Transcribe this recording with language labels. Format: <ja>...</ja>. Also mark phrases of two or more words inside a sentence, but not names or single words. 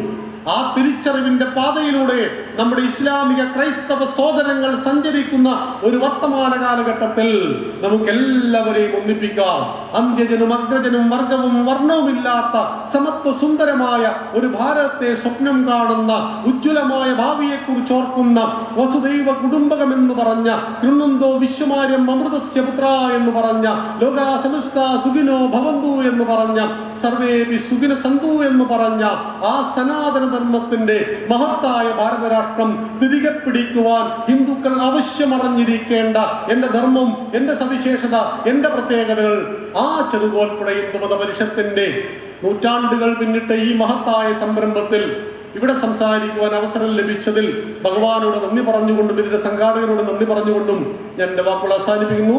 <ml>ആ തിരിച്ചറിവിന്റെ പാതയിലൂടെ നമ്മുടെ ഇസ്ലാമിക ക്രൈസ്തവ സോദരങ്ങൾ സഞ്ചരിക്കുന്ന ഒരു വർത്തമാന കാലഘട്ടത്തിൽ നമുക്ക് എല്ലാവരെയും ഒന്നിപ്പിക്കാം. അന്ത്യജനും അഗ്രജനും വർഗവും വർണ്ണവുമില്ലാത്ത സമത്വ സുന്ദരമായ ഒരു ഭാരതത്തെ സ്വപ്നം കാണുന്ന, ഉജ്ജ്വലമായ ഭാവിയെ കുറിച്ച് ഓർക്കുന്ന,</ml> <sa>വസുദൈവ കുടുംബകം</sa> <ml>എന്ന് പറഞ്ഞ,</ml> <sa>കൃണ്ണുന്തോ വിശ്വമാര്യം അമൃതസ്യ പുത്ര</sa> <ml>എന്ന് പറഞ്ഞ,</ml> <sa>ലോകാ സമസ്ത സുഖിനോ ഭവന്തു</sa> <ml>എന്ന് പറഞ്ഞ,</ml> <sa>സർവേപി സുഖിന</sa> <ml>സന്തു എന്ന് പറഞ്ഞ ആ സനാതന ധർമ്മത്തിന്റെ മഹത്തായ ഭാരതരാഷ്ട്രം തിരികെ പിടിക്കുവാൻ ഹിന്ദുക്കൾ അവശ്യം അറിഞ്ഞിരിക്കേണ്ട എന്റെ ധർമ്മം, എന്റെ സവിശേഷത, എന്റെ പ്രത്യേകതകൾ, ആ ചെറുകോൽപ്പുഴ ഹിന്ദുമത പരിഷത്തിന്റെ നൂറ്റാണ്ടുകൾ പിന്നിട്ട ഈ മഹത്തായ സംരംഭത്തിൽ ഇവിടെ സംസാരിക്കുവാൻ അവസരം ലഭിച്ചതിൽ ഭഗവാനോട് നന്ദി പറഞ്ഞുകൊണ്ടും ഇതിന്റെ സംഘാടകരോട് നന്ദി പറഞ്ഞുകൊണ്ടും ഞാൻ എന്റെ വാക്കുകൾ അവസാനിപ്പിക്കുന്നു.</ml>